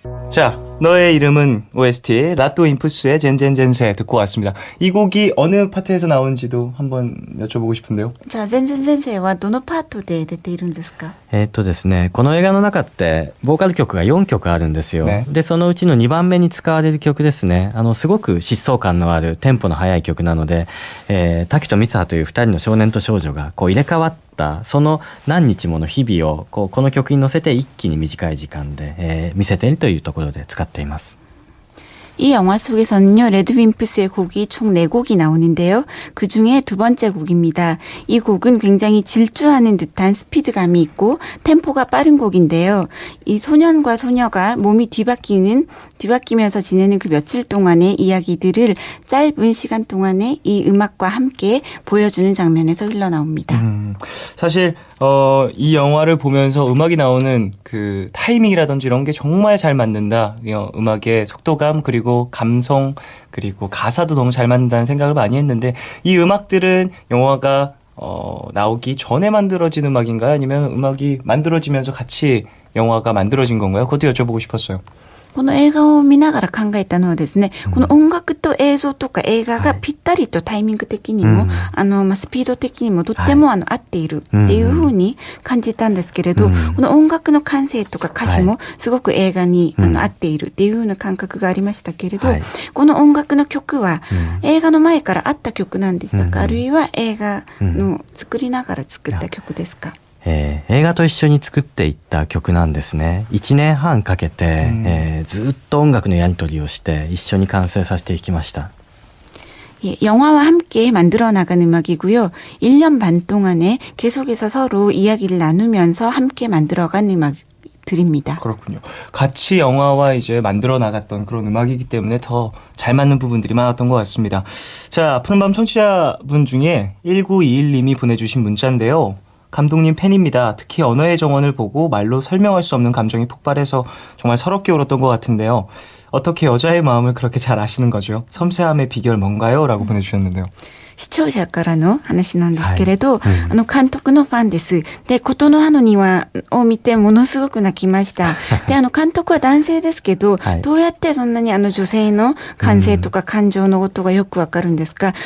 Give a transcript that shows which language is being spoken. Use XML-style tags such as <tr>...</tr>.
<ko>자, 너의 이름은 OST 라또임푸스의 젠젠젠세 듣고 왔습니다. 이 곡이 어느 파트에서 나오는지도 한번 여쭤보고 싶은데요.</ko> <ja>자, 젠젠젠세와 どのパートで出ているんですか? ですね、この映画の中ってボーカル曲が4曲あるんですよ。ね、でそのうちの2番目に使われる曲ですね。すごく疾走感のあるテンポの速い曲なので、滝と光葉という2人の少年と少女がこう入れ替わったったその何日もの日々をこの曲に乗せて一気に短い時間で、見せているというところで使っています。</ja> <ko>이 영화 속에서는요, 레드윈프스의 곡이 총 4곡이 나오는데요. 그 중에 두 번째 곡입니다. 이 곡은 굉장히 질주하는 듯한 스피드감이 있고 템포가 빠른 곡인데요. 이 소년과 소녀가 몸이 뒤바뀌면서 지내는 그 며칠 동안의 이야기들을 짧은 시간 동안에 이 음악과 함께 보여주는 장면에서 흘러나옵니다. 사실 이 영화를 보면서 음악이 나오는 그 타이밍이라든지 이런 게 정말 잘 맞는다. 음악의 속도감 그리고 감성 그리고 가사도 너무 잘 맞는다는 생각을 많이 했는데 이 음악들은 영화가 나오기 전에 만들어진 음악인가요? 아니면 음악이 만들어지면서 같이 영화가 만들어진 건가요? 그것도 여쭤보고 싶었어요.</ko> <ja>この映画を見ながら考えたのはですね、この音楽と映像とか映画がぴったりとタイミング的にも、スピード的にもとっても合っているっていう風に感じたんですけれど、この音楽の感性とか歌詞もすごく映画に合っているっていう風な感覚がありましたけれど、この音楽の曲は映画の前からあった曲なんでしたか、あるいは映画の作りながら作った曲ですか？映画と一緒に作っていった曲なんですね。 1年半かけて、ずっと音楽のやり取りをして一緒に完成させていきました。</ja> <ko>예, 영화와 함께 만들어 나간 음악이고요. 1년 반 동안에 계속해서 서로 이야기를 나누면서 함께 만들어간 음악들입니다. 그렇군요. 같이 영화와 이제 만들어 나갔던 그런 음악이기 때문에 더 잘 맞는 부분들이 많았던 것 같습니다. 자, 푸른밤 청취자분 중에 1921님이 보내주신 문자인데요. 감독님 팬입니다. 특히 언어의 정원을 보고 말로 설명할 수 없는 감정이 폭발해서 정말 서럽게 울었던 것 같은데요. 어떻게 여자의 마음을 그렇게 잘 아시는 거죠? 섬세함의 비결 뭔가요? 라고 보내주셨는데요.</ko> <ja>視聴者からの話なんですけれど、監督のファンです。で、琴の葉の庭を見てものすごく泣きました。で、監督は男性ですけど、どうやってそんなに女性の感性とか感情のことがよくわかるんですか？</ja>